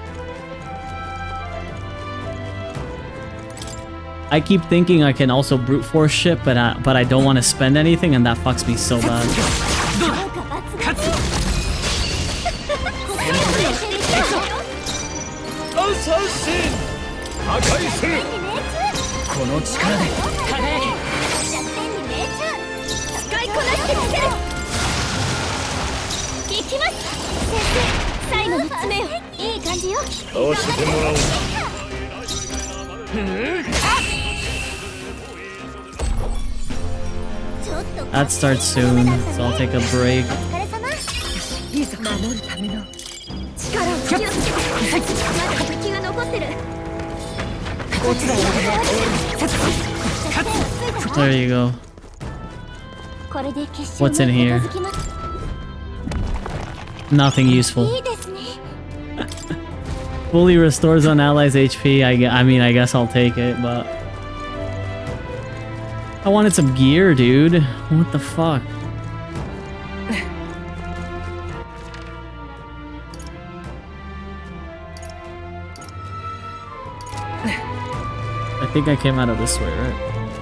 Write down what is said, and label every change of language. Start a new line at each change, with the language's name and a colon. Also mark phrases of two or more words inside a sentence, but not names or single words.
English: I keep thinking I can also brute force shit, but I don't want to spend anything, and that fucks me so bad.
Japanese: この力で輝け。弱点に命中。使いこなしてみせる。行きます。先生、最後の詰めよ。いい感じよ。倒してもらおう。
English: That starts soon, so I'll take a break.
Japanese: お疲れ様。いざ守るための力を気をつけて。まだ武器が残ってる。
English: There you go.
Japanese: これで決勝
English: What's in に here?
Japanese: 近づきます。
English: Nothing useful.
Japanese: いいですね。
English: Fully restores on allies' HP. I mean, I guess I'll take it, but I wanted some gear, dude. What the fuck? I think I came out of this way, right?